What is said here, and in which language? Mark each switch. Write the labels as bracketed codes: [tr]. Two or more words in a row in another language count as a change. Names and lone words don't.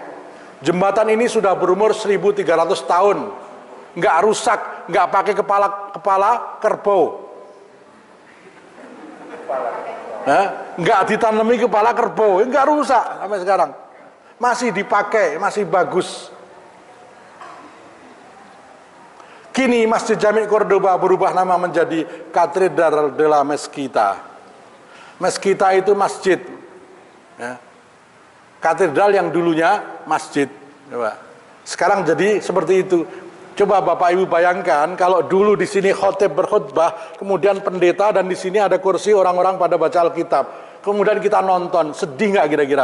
[id] Jembatan ini sudah berumur 1.300 tahun, nggak rusak, nggak pakai kepala kerbau, nggak ditanami kepala kerbau, nggak rusak sampai sekarang, masih dipakai, masih bagus. Kini Masjid Jami' Cordoba berubah nama menjadi Katedral de la Mezquita. Mezquita itu masjid. Ya. Katedral yang dulunya masjid. Coba. Sekarang jadi seperti itu. Coba Bapak Ibu bayangkan kalau dulu di sini khotib berkhutbah, kemudian pendeta dan di sini ada kursi orang-orang pada baca Alkitab. Kemudian kita nonton, sedih nggak kira-kira?